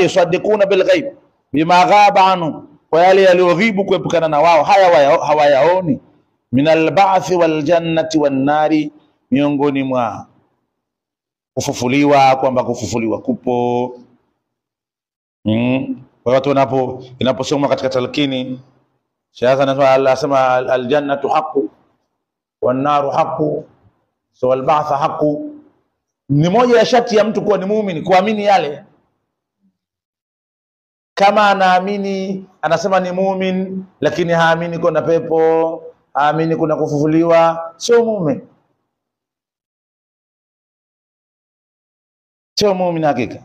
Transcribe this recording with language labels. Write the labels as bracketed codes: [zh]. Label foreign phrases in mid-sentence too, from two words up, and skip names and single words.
[ar] يصدقون بالغيب بما غاب عنه, [sw] kwa yale yaliyoghibu kuepukana na wao, haya hawayaoni. [ar] من البعث والجنة والنار, [sw] miongoni mwa kufufuliwa, kwamba kufufuliwa kupo. Kwa watu inaposoma katika talqini, shaykh anasema [ar] الجنة حق والنار حق [sw] so [ar] والبعث حق. [sw] Ni moja ya sharti ya mtu kuwa ni muumini, kuamini yale. Kama anaamini, anasema ni muumini, lakini haamini kuna pepo, haamini kuna kufufuliwa, sio muumini. Sio muumini hakika.